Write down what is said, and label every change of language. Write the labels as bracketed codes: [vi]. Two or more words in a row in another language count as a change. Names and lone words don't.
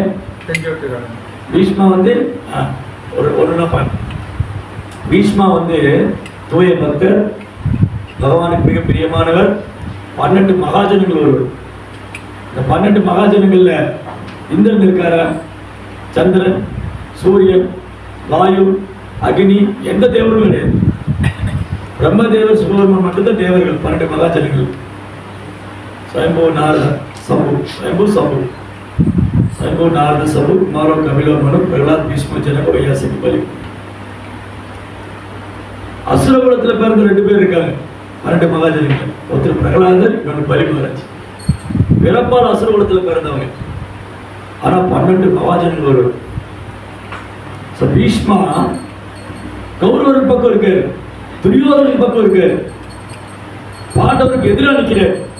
[ta] பீஷ்மா வந்து பீஷ்மா வந்து தூய பக்தர், பகவானுக்கு மிக பிரியமானவர், 12 மகாஜனங்கள் ஒருவர். இந்த 12 மகாஜனங்கள்ல இந்திரன் இருக்காரா? சந்திரன், சூரியன், வாயு, அக்னி, எந்த தேவரும் கிடையாது. பிரம்மதேவர், சுப்பிரமணியன் மட்டும்தான் தேவர்கள். 12 மகாஜனங்கள். [sa] स्वयंभू नारद शंभु स्वयंभू शंभु स्वयंभू नारद शंभु कुमारो कपिलो मनु प्रहलाद भीष्म जनक वैयासी बलि. [ta] அசுர குலத்துல பிறந்த 2 பேர் இருக்காங்க, 12 மகாஜனங்கள். ஒருத்தர் பிரகலாதர், இன்னொரு பலி மகாராஜ். பிறப்பால் அசுர குலத்துல பிறந்தவங்க. ஆனா 12 மகாஜனங்கள் வருவாங்க. பீஷ்மா கௌரவர் பக்கம் இருக்காரு, துரியோதனன் பக்கம் இருக்காரு, பாண்டவருக்கு எதிராக நிற்கிறார்.